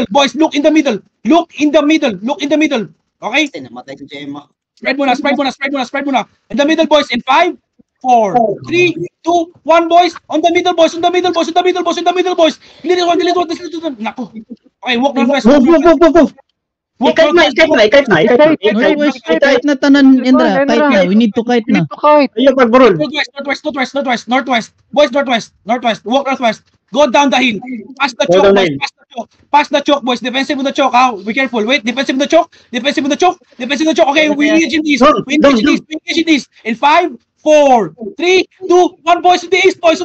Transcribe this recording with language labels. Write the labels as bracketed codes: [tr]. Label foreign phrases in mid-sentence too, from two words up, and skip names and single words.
[en] Boys, look in the middle. Okay? Spread muna. In the middle, boys, in 5, 4, 3, 2, 1, boys. On the middle, boys. Delete this one. Naku. Okay, walk northwest. Move. [ceb] Ikait na tanan, Indra. Kite na. [en] We need to kite na. [ceb] Ayaw pagburol. [en] Northwest. Boys, northwest. Walk northwest. Go down the hill. Pass the choke, boys. Pass the choke, boys. Defensive on the choke. Be careful. Wait. Defensive on the choke. Okay, we engage in this. In 5, 4, 3, 2, 1. Boys on the east, boys.